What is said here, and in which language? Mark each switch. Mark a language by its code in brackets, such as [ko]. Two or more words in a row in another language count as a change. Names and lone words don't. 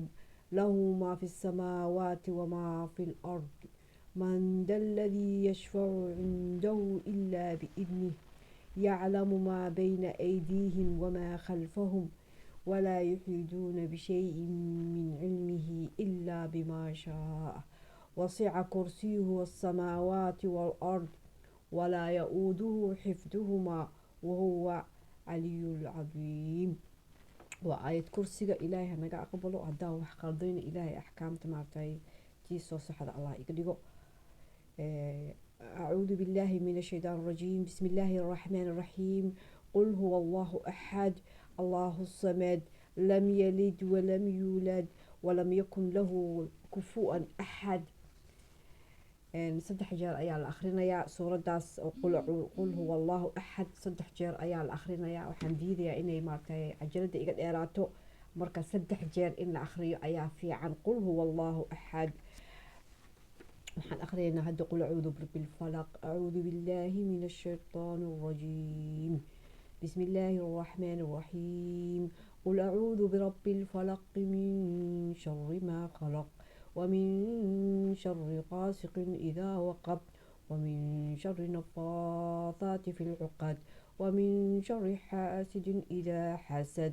[ar] له ما في السماوات وما في الأرض من ذا الذي يشفع عنده إلا بإذنه يعلم ما بين أيديهم وما خلفهم ولا يحيطون بشيء من علمه إلا بما شاء وسع كرسيه السماوات والأرض ولا يؤوده حفظهما وهو علي العظيم. وآية كرسيga [so] ilaahay naga aqbalo haddaan wax qaldayna ilaahay axkaamta maaragtay tii soo saxda allah iga dhigo. [ar] أعوذ بالله من الشيطان الرجيم. بسم الله الرحمن الرحيم. قل هو الله أحد الله الصمد لم يلد ولم يولد ولم يكن له كفوا أحد. [so] saddex jeer ayaa la akhrinayaa suuradaas oo [ar] قل هو الله أحد [so] saddex jeer ayaa la akhrinayaa. waxaan diidayaa inay maaragtay cajalada iga dheeraato marka saddex jeer in la akhriyo ayaa fiican. [ar] قل هو الله أحد. [so] waxaan akhrinaynaa hadda [ar] قل أعوذ برب الفلق أعوذ بالله من الشيطان الرجيم. بسم الله الرحمن الرحيم. قل أعوذ برب الفلق من شر ما خلق ومن شر غاسق إذا وقب ومن شر النفاثات في العقد ومن شر حاسد إذا حسد.